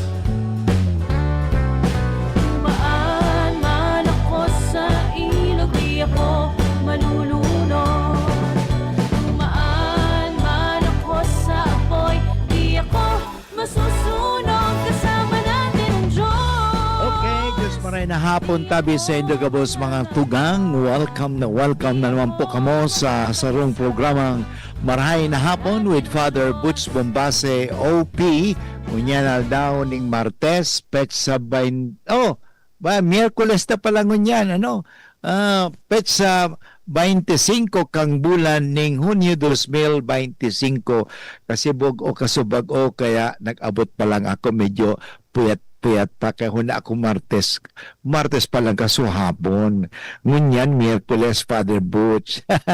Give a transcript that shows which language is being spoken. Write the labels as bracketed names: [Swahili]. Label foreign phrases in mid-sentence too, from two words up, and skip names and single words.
[Filipino] Dumaan man ako sa ilog, di ako malulunod. Dumaan man ako sa apoy, di ako masusunog. Kasama natin ang Diyos. Okay, [Bikol] Diyos maray na hapon tabi sa Indogabos mga tugang. Welcome na naman po kamo sa sarong programang Marahay na Hapon with Father Butch Bombase OP. Unya na daw ning Martes, petsa Miyerkules na pala ngunyan, petsa 25 kang bulan ning Hunyo 2025 kasi bug o kasubag o kaya nag-abot pa lang ako medyo puyat pa kaya huna ako Martes pa lang kasuhapon ngunyan Miyerkules Father Butch.